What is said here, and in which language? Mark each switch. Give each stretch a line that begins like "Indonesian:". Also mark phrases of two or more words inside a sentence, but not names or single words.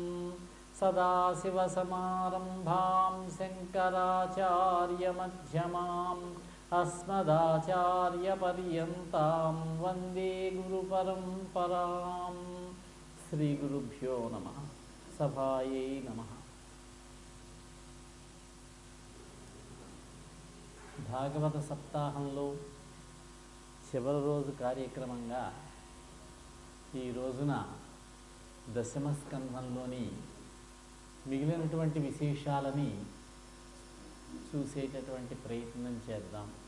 Sanskrit: सदाशिवसमारम्भां शङ्कराचार्यमध्यमाम् अस्मदाचार्यपर्यन्तां वन्दे गुरुपरम्पराम् श्रीगुरुभ्यो नमः सभायै नमः
Telugu: భాగవత సప్తాహంలో చివరి రోజు కార్యక్రమంగా ఈ రోజున దశమ స్కంధంలోని మిగిలినటువంటి విశేషాలని చూసేటటువంటి ప్రయత్నం చేద్దాం.